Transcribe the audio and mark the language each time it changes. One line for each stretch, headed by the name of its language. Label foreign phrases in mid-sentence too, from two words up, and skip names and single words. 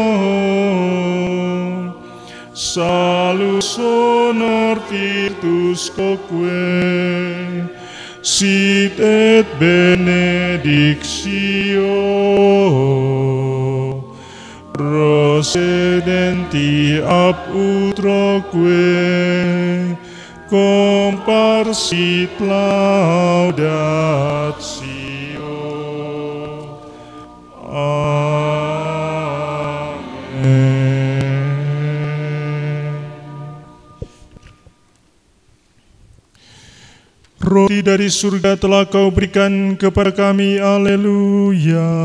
Latin: salus honor virtus quoque sit et benedictio procedenti ab utroque comparsit laudatio. Amen.
Indonesian: Roti dari surga telah Kau berikan kepada kami, haleluya.